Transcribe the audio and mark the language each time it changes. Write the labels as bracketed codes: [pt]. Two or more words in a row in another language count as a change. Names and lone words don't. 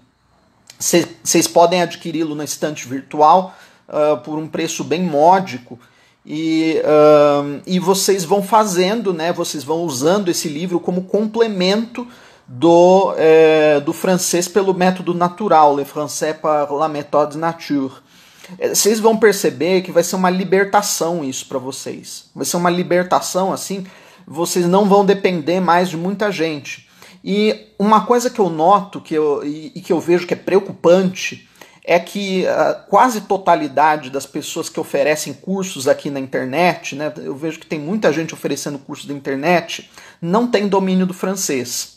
[pt] Vocês podem adquiri-lo na estante virtual por um preço bem módico. E vocês vão fazendo, né, vocês vão usando esse livro como complemento do francês pelo método natural, [fr] le français par la méthode nature. [pt] Vocês vão perceber que vai ser uma libertação isso para vocês. Vai ser uma libertação, assim, vocês não vão depender mais de muita gente. E uma coisa que eu noto que eu vejo que é preocupante é que a quase totalidade das pessoas que oferecem cursos aqui na internet, né, eu vejo que tem muita gente oferecendo cursos da internet, não tem domínio do francês.